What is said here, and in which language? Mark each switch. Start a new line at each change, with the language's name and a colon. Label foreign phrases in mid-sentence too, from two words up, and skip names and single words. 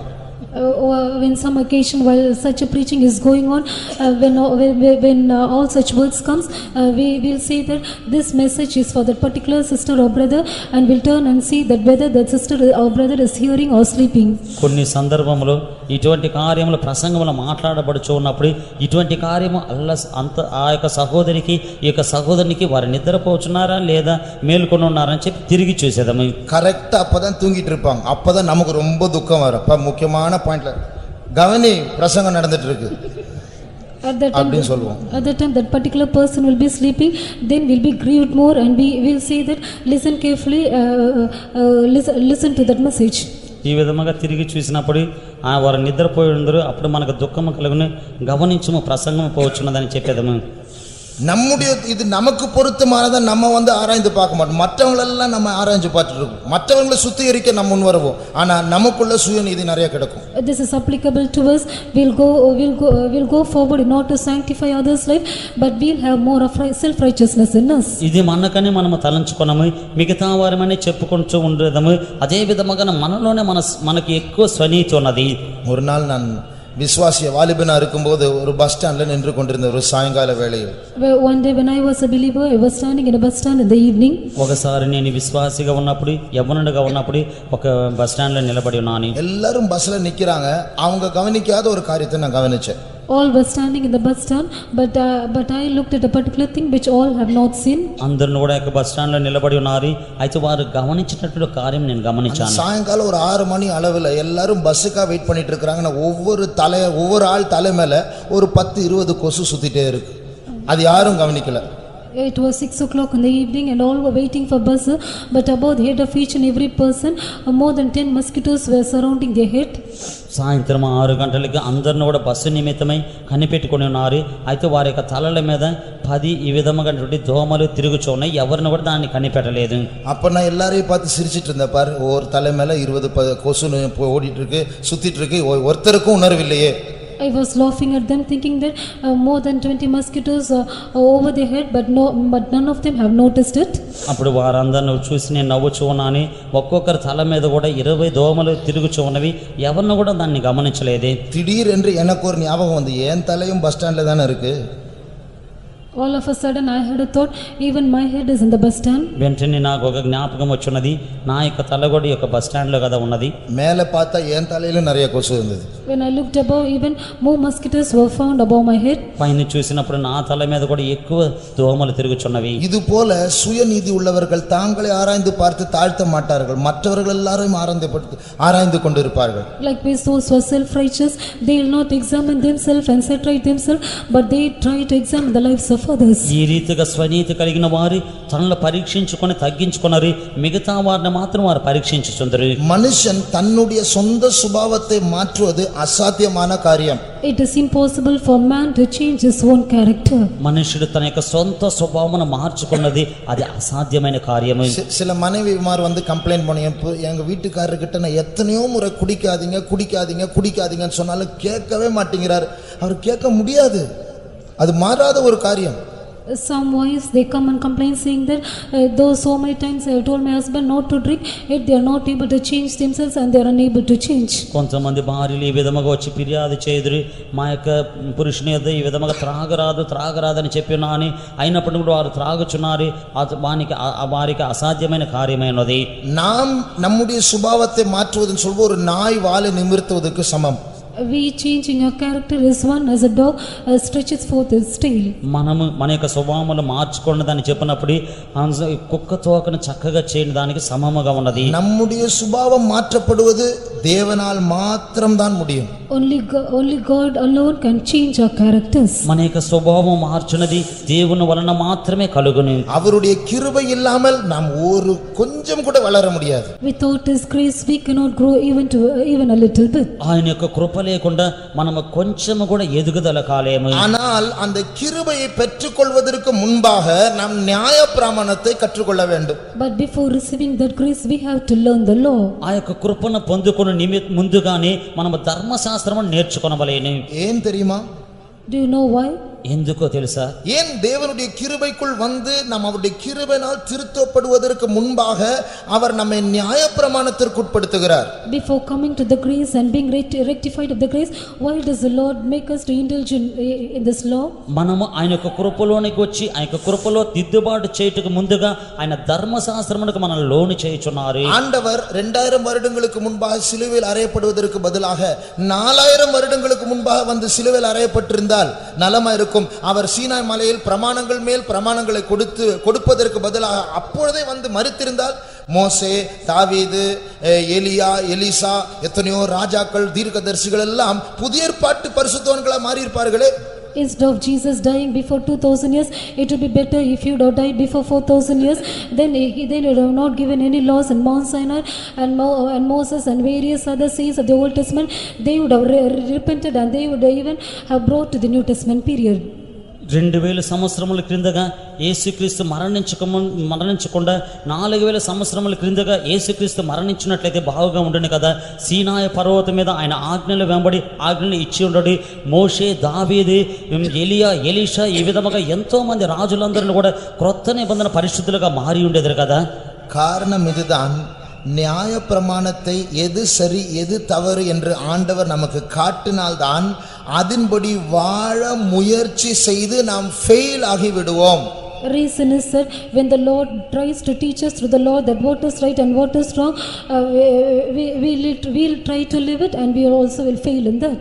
English: When some occasion while such a preaching is going on, when all such words comes, we will say that this message is for that particular sister or brother, and we'll turn and see that whether that sister or brother is hearing or sleeping.
Telugu: కొన్ని సందర్భంలో ఇటువంటి కార్యములు ప్రసంగములు మాట్లాడబడుచు ఉన్నప్పుడు ఇటువంటి కార్యము ఆ యొక్క సహోదరికి ఈ యొక్క సహోదరునికి వారు నిద్రపోచున్నారా లేదా మేల్కొని ఉన్నారా అని చెప్పి తిరిగి చూసేదాము.
Tamil: கரெக்டாக அப்போ தான் தூங்கிட்டு இருப்பாங்க. அப்போ தான் நமக்கு ரொம்ப துக்கம் வரும். அப்போ முக்கியமான பாயிண்ட்ல கவனி பிரசங்கம் நடந்துட்டு இருக்கு அப்படின்னு சொல்லுவோம்.
English: At that time that particular person will be sleeping, then we'll be grieved more, and we will say that listen carefully, listen to that message.
Telugu: ఈ విధముగా తిరిగి చూసినప్పుడు వారు నిద్రపోయి ఉండరు, అప్పుడు మనకు దుఃఖము కలుగును, గమనించము ప్రసంగము పోవచ్చున్నదని చెప్పేదము.
Tamil: நம்முடைய இது நமக்கு பொருத்தமானதை நம்ம ஆராய்ந்து பார்க்க மாட்டோம். மற்றவங்களெல்லாம் நம்ம ஆராய்ஞ்சு பார்த்துட்டு இருக்கோம். மற்றவங்களை சுத்திகரிக்க நம்ம முன் வருவோம். ஆனால் நமக்குள்ள சுயநீதி நிறைய கிடக்கும்.
English: This is applicable to us. We'll go forward in order to sanctify others' life, but we'll have more of self righteousness in us.
Telugu: ఇది మనకని మనము తలంచుకున్నాము, మిగతా వారమని చెప్పుకుంటూ ఉండేదము. అదే విధముగా మనలోనే మనకి ఎక్కువ స్వనీతి ఉన్నది.
Tamil: ஒரு நாள் நான் விசுவாசிய வாலிபனா இருக்கும்போது ஒரு
English: bus stand
Tamil: நின்று கொண்டிருந்த ஒரு சாயங்கால வேளையில்,
English: one day when I was a believer, I was standing in a bus stand in the evening.
Telugu: ఒకసారి నేను విశ్వాసిగా ఉన్నప్పుడు యవ్వనుడిగా ఉన్నప్పుడు ఒక
English: bus stand
Telugu: లో నిలబడి ఉన్నాను.
Tamil: எல்லாரும் பஸ்ல நிக்கிறாங்க. அவங்க கவனிக்காத ஒரு காரியத்தை நான் கவனிச்சேன்.
English: All were standing in the bus stand, but I looked at a particular thing which all have not seen.
Telugu: అందరూ కూడా ఒక
English: bus stand
Telugu: లో నిలబడి ఉన్నారు. అయితే వారు గమనించినటువంటి కార్యం నేను గమనించాను.
Tamil: సాయంకాలం ஒரு 6 மணி அளவில் எல்லாரும் பஸ்ஸுக்காக வெயிட் பண்ணிட்டு இருக்காங்க. ஒவ்வொரு ஆள் தலை மேல ஒரு 10-20 கொசு சுத்திட்டே இருக்கு. அது யாரும் கவனிக்கல.
English: It was 6 o'clock in the evening, and all were waiting for bus, but above the head of each and every person, more than 10 mosquitoes were surrounding their head.
Telugu: సాయంత్రం 6 గంటలకి అందరిని కూడా బస్సు నిమిత్తమై కనిపెట్టుకుని ఉన్నారు. అయితే వారి యొక్క తలల మీద 10 ఈ విధముగా దోమలు తిరుగుచున్నాయి. ఎవరిని కూడా దాన్ని కనిపెట్టలేదు.
Tamil: அப்ப நான் எல்லாரையும் பார்த்து சிரிச்சிட்டு இருந்தேன். பாரு, ஒரு தலை மேல 20 கொசு ஓடிட்டு இருக்கு, சுத்திட்டு இருக்கு. ஒருத்தருக்கும் உணர்வில்லையே.
English: I was laughing at them, thinking that more than 20 mosquitoes are over their head, but none of them have noticed it.
Telugu: అప్పుడు వారందరిని చూసి నేను నవ్వుచూ ఉన్నాను. ఒక్కొక్కరి తల మీద కూడా 20 దోమలు తిరుగుచూ ఉన్నవి. ఎవరిని కూడా దాన్ని గమనించలేదే.
Tamil: திடீரென்று எனக்கு ஒரு ஞாபகம் வந்து, ஏன் தலையும்
English: bus stand
Tamil: தானே இருக்கு.
English: All of a sudden I had a thought, even my head is in the bus stand.
Telugu: వెంటనే నాకు ఒక జ్ఞాపకం వచ్చున్నది, నా యొక్క తల కూడా ఈ యొక్క
English: bus stand
Telugu: లో కదా ఉన్నది.
Tamil: மேலே பார்த்தா என் தலையில நிறைய கொசு இருந்தது.
English: When I looked above, even more mosquitoes were found above my head.
Telugu: పైన చూసినప్పుడు నా తల మీద కూడా ఎక్కువ దోమలు తిరుగుచున్నవి.
Tamil: இது போல சுயநீதி உள்ளவர்கள் தாங்களை ஆராய்ந்து பார்த்து தாழ்த்த மாட்டார்கள். மற்றவர்கள் எல்லாரும் ஆராய்ந்து கொண்டிருப்பார்கள்.
English: Likewise, those who are self-righteous, they will not examine themselves and set right themselves, but they try to examine the lives of others.
Telugu: ఈ రీతిగా స్వనీతి కలిగిన వారు తనను పరీక్షించుకొని తగ్గించుకున్నారు. మిగతా వారిని మాత్రం వారు పరీక్షించుచుందరు.
Tamil: மனுஷன் தன்னுடைய சொந்த சுபாவத்தை மாற்றுவது அசாத்தியமான காரியம்.
English: It is impossible for man to change his own character.
Telugu: మనుషుడు తన యొక్క సొంత స్వభావమును మార్చుకున్నది అది అసాధ్యమైన కార్యము.
Tamil: சில மனைவிமார் வந்து கம்ப்ளைண்ட் பண்ணி எங்க வீட்டுக்காரர்கிட்ட நான் எத்தனையோ முறை குடிக்காதீங்க குடிக்காதீங்க குடிக்காதீங்கன்னு சொன்னாலும் கேட்கவே மாட்டேங்கிறார். அவர் கேட்க முடியாது, அது மாறாத ஒரு காரியம்.
English: Some wives they come and complain saying that though so many times I have told my husband not to drink, yet they are not able to change themselves and they are unable to change.
Telugu: కొంతమంది భార్యలు ఈ విధముగా వచ్చి ఫిర్యాదు చేయుదురు, మా యొక్క పురుషుని యొద్ద ఈ విధముగా త్రాగరాదని చెప్పినా అని అయినప్పటికీ కూడా వారు త్రాగుచున్నారు. వారికి అసాధ్యమైన కార్యమైనది.
Tamil: நாம் நம்முடைய சுபாவத்தை மாற்றுவதுன்னு சொல்வோம் ஒரு நாய் வாலை நிமிர்த்துவதற்கு சமம்.
English: We changing your character is one as a dog stretches forth its tail.
Telugu: మనము మన యొక్క స్వభావములు మార్చుకున్నదని చెప్పినప్పుడు కుక్క తోకను చక్కగా చేయని దానికి సమముగా ఉన్నది.
Tamil: நம்முடைய சுபாவம் மாற்றப்படுவது தேவனால் மாத்திரம்தான் முடியும்.
English: Only God alone can change our characters.
Telugu: మన యొక్క స్వభావం మార్చునది దేవుని వలన మాత్రమే కలుగును.
Tamil: அவருடைய கிருபை இல்லாமல் நாம் ஒரு கொஞ்சம் கூட வளர முடியாது.
English: Without his grace we cannot grow even a little bit.
Telugu: ఆయన యొక్క కృప లేకుండా మనము కొంచెము కూడా ఎదుగుదల కాలేము.
Tamil: ஆனால் அந்த கிருபையை பெற்றுக்கொள்வதற்கு முன்பாக நாம் நியாயப்பிரமாணத்தை கற்றுக்கொள்ள வேண்டும்.
English: But before receiving that grace we have to learn the law.
Telugu: ఆ యొక్క కృపను పొందుకునే ముందుగానే మనము ధర్మశాస్త్రమును నేర్చుకొనవలెను.
Tamil: ஏன் தெரியுமா?
English: Do you know why?
Telugu: ఎందుకో తెలుసా?
Tamil: ஏன் தேவனுடைய கிருபைக்குள் வந்து நாம் அவருடைய கிருபையினால் திருத்தப்படுவதற்கு முன்பாக அவர் நம்மை நியாயப்பிரமாணத்திற்கு உட்படுத்துகிறார்.
English: Before coming to the grace and being rectified of the grace, why does the Lord make us to indulge in this law?
Telugu: మనము ఆయన యొక్క కృపలోనికి వచ్చి ఆయన యొక్క కృపలో దిద్దుబాటు చేయుటకు ముందుగా ఆయన ధర్మశాస్త్రమునకు మనల్ని లోను చేయుచున్నారు.
Tamil: ஆண்டவர் 2000 வருடங்களுக்கு முன்பாக சிலுவையில் அறையப்படுவதற்கு பதிலாக 4000 வருடங்களுக்கு முன்பாக வந்து சிலுவையில் அறையப்பட்டிருந்தால் நலமா இருக்கும். அவர் சீனாய் மலையில் பிரமாணங்கள் மேல் பிரமாணங்களை கொடுப்பதற்கு பதிலாக அப்பொழுதே வந்து மரித்திருந்தால் மோசே, தாவீது, எலியா, எலிசா, எத்தனையோ ராஜாக்கள், தீர்க்கதரிசிகள் எல்லாம் புதிய ஏற்பாட்டு பரிசுத்தவான்களா மாறி இருப்பார்களே.
English: Instead of Jesus dying before 2000 years, it would be better if you would have died before 4000 years. Then he would have not given any laws in Mount Sinai, and Moses and various other saints of the Old Testament, they would have repented and they would even have brought to the New Testament period.
Telugu: 2000 సంవత్సరముల క్రిందగా యేసుక్రీస్తు మరణించకుండా 4000 సంవత్సరముల క్రిందగా యేసుక్రీస్తు మరణించినట్లయితే బాగుగా ఉండును కదా. సీనాయ పర్వతం మీద ఆయన ఆజ్ఞలు వెంబడి ఆజ్ఞలు ఇచ్చి ఉండడు. మోషే, దావీదు, ఎలియా, ఎలీషా ఈ విధముగా ఎంతో మంది రాజులందరూ కూడా క్రొత్త నిబంధన పరిశుద్ధులుగా మారి ఉండేది కదా.
Tamil: காரணம் இதுதான், நியாய பிரமாணத்தை எது சரி எது தவறு என்று ஆண்டவர் நமக்கு காட்டினால்தான் அதன்படி வாழ முயற்சி செய்து நாம் ஃபெயில் ஆகிவிடுவோம்.
English: Reason is that when the Lord tries to teach us through the law that what is right and what is wrong, we'll try to live it and we also will fail in that.